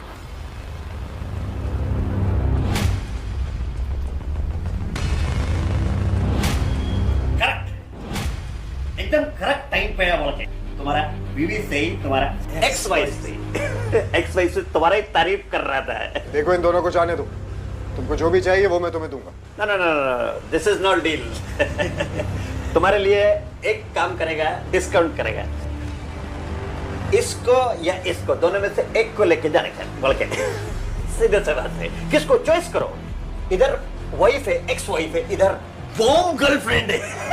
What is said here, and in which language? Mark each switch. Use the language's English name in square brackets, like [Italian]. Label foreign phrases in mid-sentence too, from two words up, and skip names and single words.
[Hindi] करेक्ट, एकदम [English] correct time [Hindi] पे बोल के। तुम्हारा बीवी सही, तुम्हारा [English] ex wife [Hindi] सही। [English] ex wife [Hindi] से तुम्हारी तारीफ कर रहा था। देखो इन दोनों को जाने दो, तुमको जो भी चाहिए वो मैं तुम्हें दूंगा। [English] No, no, no, no, this is not deal. [Hindi] तुम्हारे लिए एक काम करेगा, डिस्काउंट करेगा। इसको या इसको, दोनों में से एक को लेके जाने का बोल के। सीधे से बात है, किसको चॉइस करो? इधर वाइफ है, [English] ex wife [Hindi] है, इधर [English] bomb girlfriend [Hindi] है।